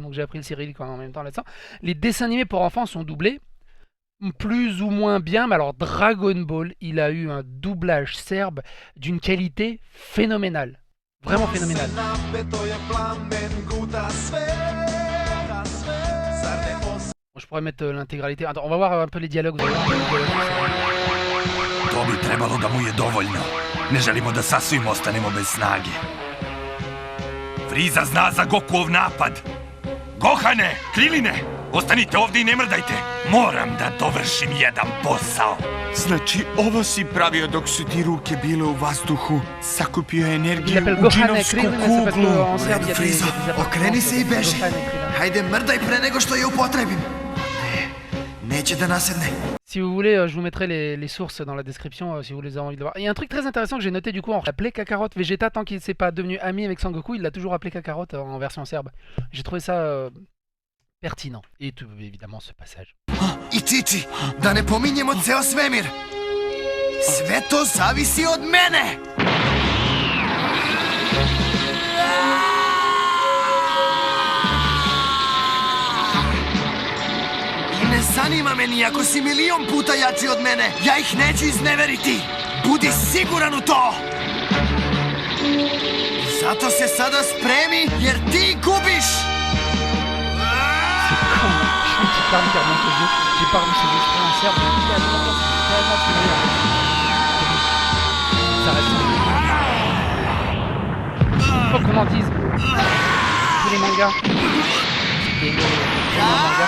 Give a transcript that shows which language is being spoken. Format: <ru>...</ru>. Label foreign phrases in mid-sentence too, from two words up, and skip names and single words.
<fr>Donc j'ai appris le cyrillique en même temps là-dedans. Les dessins animés pour enfants sont doublés, plus ou moins bien. Mais alors Dragon Ball, il a eu un doublage serbe d'une qualité phénoménale. Vraiment phénoménale. Je pourrais mettre l'intégralité. Attends, on va voir un peu les dialogues.</fr> <sr>To bi trebalo da mu je dovoljno. Ne želimo da sasvim ostanemo bez snage. Friza zna za Gokuov napad. Gohane, Kriline, ostanite ovdje i ne mrdajte. Moram da dovršim jedan posao. Znači, ovo si pravio dok su ti ruke bile u vazduhu. Sakupio energiju u Gohane, džinovsku Kriline, kuglu. U redu, Frizo, okreni se i beži. Hajde, mrdaj pre nego što je upotrebim. Neće da nasedne.</sr> <fr>Si vous voulez, je vous mettrai les sources dans la description si vous les avez envie de voir. Il y a un truc très intéressant que j'ai noté du coup, on l'appelait Kakarot. Vegeta, tant qu'il ne s'est pas devenu ami avec Sangoku, il l'a toujours appelé Kakarot en version serbe. J'ai trouvé ça pertinent. Et tout, évidemment ce passage.</fr> <sr>I Cici, da ne pominjemo ceo svemir. Sve to zavisi od mene! Ne zanima me ni ako si milion puta jači od mene. Ja ih neću izneveriti. Budi siguran u to. Zato se sada spremi, jer ti gubiš.</sr> <fr>J'ai pas revu ces extraits en serbe. Ça reste. Faut qu'on en dise. Tous les mangas. C'était le manga.</fr>